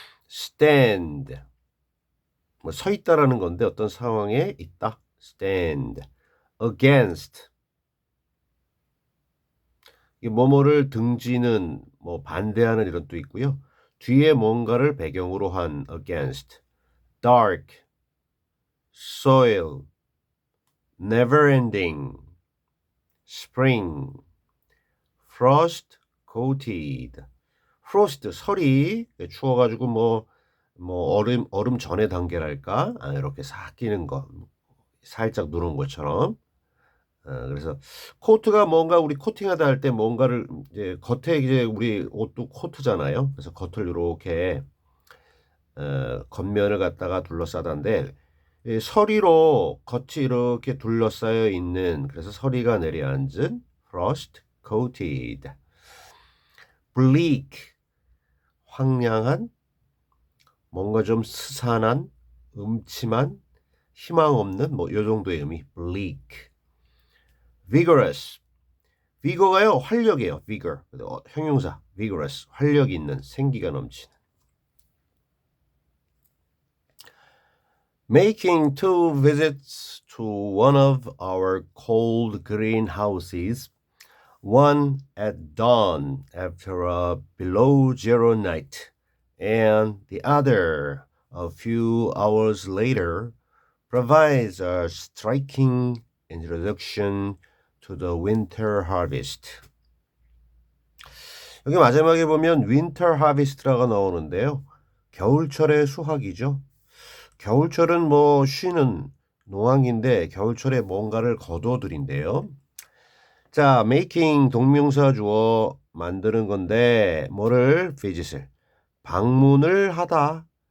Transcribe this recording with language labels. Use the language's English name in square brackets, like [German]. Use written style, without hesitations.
[Korean] stand, 뭐 서 있다라는 건데 어떤 상황에 있다, stand, against, 이 뭐뭐를 등지는 뭐 반대하는 이런 뜻도 있고요. 뒤에 뭔가를 배경으로 한 [English] against, dark, soil, never ending, spring, frost coated. [Korean] frost 설이 추워가지고 뭐 얼음 전의 단계랄까 이렇게 싹 끼는 거 살짝 누른 것처럼. 그래서 코트가 뭔가 우리 코팅하다 할 때 뭔가를 이제 겉에 이제 우리 옷도 코트잖아요. 그래서 겉을 이렇게 겉면을 갖다가 둘러싸다인데 이 서리로 겉이 이렇게 둘러싸여 있는 그래서 서리가 내려앉은 [English] frost coated. [Korean] bleak 황량한 뭔가 좀 스산한 음침한 희망 없는 뭐 요 정도의 의미 bleak. vigorous vigor가요 활력이에요. vigor 형용사 vigorous 활력 있는 생기가 넘치는. [English] making two visits to one of our cold greenhouses one at dawn after a below zero night, and the other a few hours later, provides a striking introduction to the winter harvest. [Korean] 여기 마지막에 보면 [English] winter harvest [Korean] 라고 나오는데요. 겨울철의 수확이죠. 겨울철은 뭐 쉬는 농한기인데 겨울철에 뭔가를 거둬들인데요. 자, making 동명사 주어 만드는 건데 뭐를 visit을 방문을 하다.